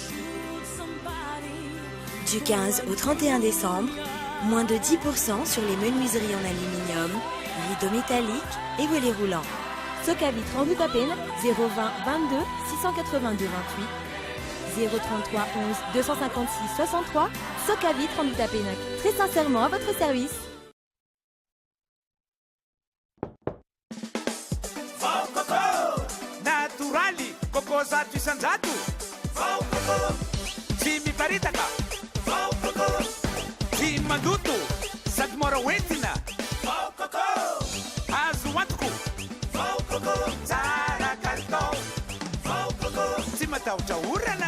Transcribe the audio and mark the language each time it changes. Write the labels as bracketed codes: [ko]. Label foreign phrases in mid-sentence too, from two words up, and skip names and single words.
[fr] Du 15 au 31 décembre, moins de 10% sur les menuiseries en aluminium, rideaux métalliques et volets roulants. Soka Vitre en Utapénac, 020 22 682 28, 033 11 256 63, Soka Vitre en Utapénac. Très sincèrement à votre service. [mg] Koko zato isanjato vao koko tsy miparitaka vao koko tsy mandoto sady mora hoentina vao koko azo antoko vao koko tsara kalitao vao koko tsy matahotra orana